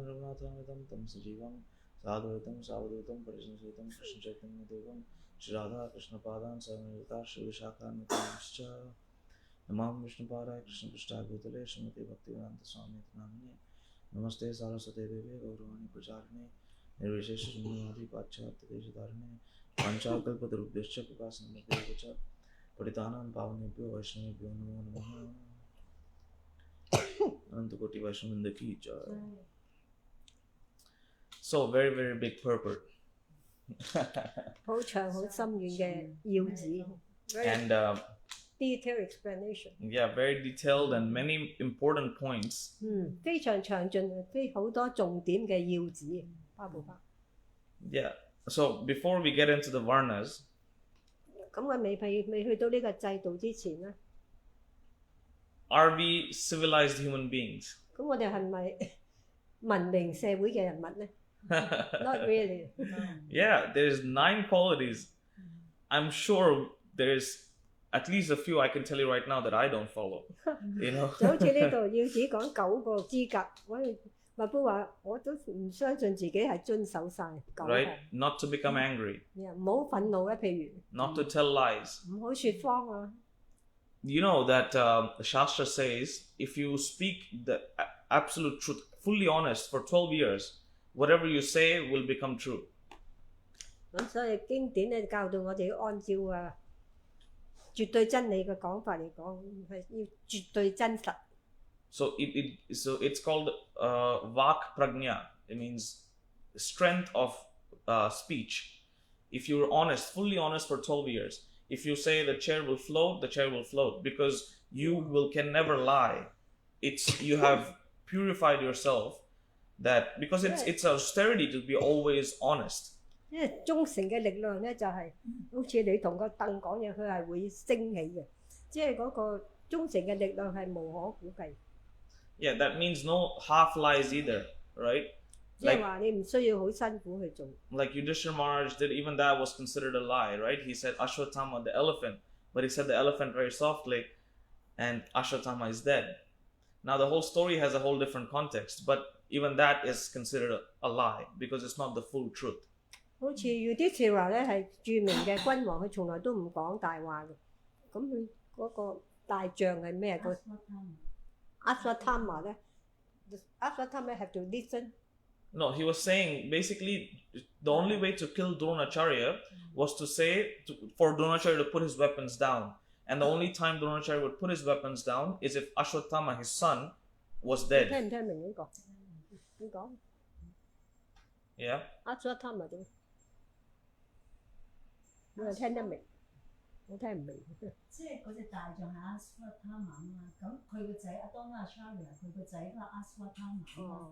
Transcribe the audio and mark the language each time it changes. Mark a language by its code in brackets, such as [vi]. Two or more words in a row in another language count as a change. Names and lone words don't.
[sa] रघुनाथमितं तं सजीवं साधुतं सवदुतं परिशंसितं कृष्णचैतन्यदेवं श्रीराधाकृष्णपादान् सवनित श्रीविशाखानतामश्च नामं विष्णुपादाय कृष्णप्रेष्ठाय भूतले श्रीमति भक्तिवेदान्तस्वामिन् इति नामिने नमस्ते सारस्वते देवि गौरवाणी प्रचारिणे निर्विशेष शून्यवादि पच्यप्त देशदारिणे पञ्चकल्पतरुभ्यश्च कृपासमभ्यच पदितानां पावनेभ्यो वैष्णवेभ्यो नमो नमः अनन्तकोटि वैष्णववृन्द की जय. [en] So very very big purport. [yue] 好長好深遠嘅要旨 [en] And detailed explanation. yeah, very detailed and many important points. [yue] 非常詳盡，非好多重點嘅要旨。 [en] Yeah. So before we get into the Varnas, [yue] 咁我未去到呢個制度之前咧， [en] are we civilized human beings? [yue] 咁我哋係咪文明社會嘅人物咧 ？ [en] Not really. Yeah, there's 9 qualities. I'm sure there's at least a few I can tell you right now that I don't follow. You know. [yue] 就好似呢度要旨講9個資格，密夫話我都唔相信自己係遵守晒9項。 [en] Right? Not to become angry. [yue] 唔好憤怒咧，譬如。 [en] Not to tell lies. [yue] 唔好説謊啊。 [en] You know that Shastra says if you speak the absolute truth, fully honest for 12 years, whatever you say will become true. [yue] 咁所以經典咧教導我哋要按照絕對真理嘅講法嚟講，係要絕對真實。 [en] So it's called [sa] वाक् प्रज्ञा. [en] It means strength of speech. If you're honest, fully honest for 12 years, if you say the chair will float, the chair will float because you can never lie. You have purified yourself that because it's austerity to be always honest. [yue] 因為忠誠嘅力量咧就係好似你同個凳講嘢，佢係會升起嘅，即係嗰個忠誠嘅力量係無可估計。 [en] Yeah, that means no half lies either, right? [yue] 即係話你唔需要好辛苦去做。 [en] Like Yudhishthira Maharaj did, even that was considered a lie, right? He said Ashwatthama the elephant, but he said the elephant very softly, and Ashwatthama is dead. Now the whole story has a whole different context, but even that is considered a lie because it's not the full truth. [yue] 好似有啲説話咧係著名嘅君王，佢從來都唔講大話嘅。咁佢嗰個大將係咩？個 Ashwatthama 咧 ，Ashwatthama [en] have to listen. No, he was saying basically the only way to kill Dronacharya was to say for Dronacharya to put his weapons down. And the only time Dronacharya would put his weapons down is if Ashwatthama, his son, was [yue] 你 [en] dead. [yue] 聽唔聽明呢個？點講 [en] Yeah. [yue] ？Ashwatthama 點？你係聽得明？我聽唔明。即係嗰隻大象係 Ashwatthama 啊嘛，咁佢個仔阿 Dronacharya 佢個仔都係 Ashwatthama 啊嘛。